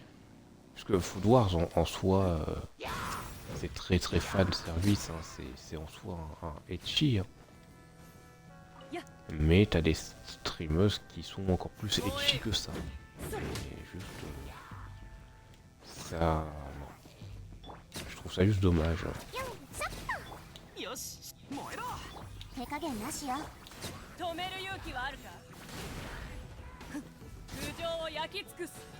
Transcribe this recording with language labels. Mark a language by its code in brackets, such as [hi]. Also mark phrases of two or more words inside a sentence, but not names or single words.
[fr] Parce que Food Wars en soi, c'est très très fan service, hein, c'est en soi un ecchi. Hein. Mais t'as des streameuses qui sont encore plus ecchi que ça. Et juste ça. Non. Je trouve ça juste dommage. Hein. [ja] よし燃えろ手加減なしよ止める勇気はあるか空上を焼き尽くす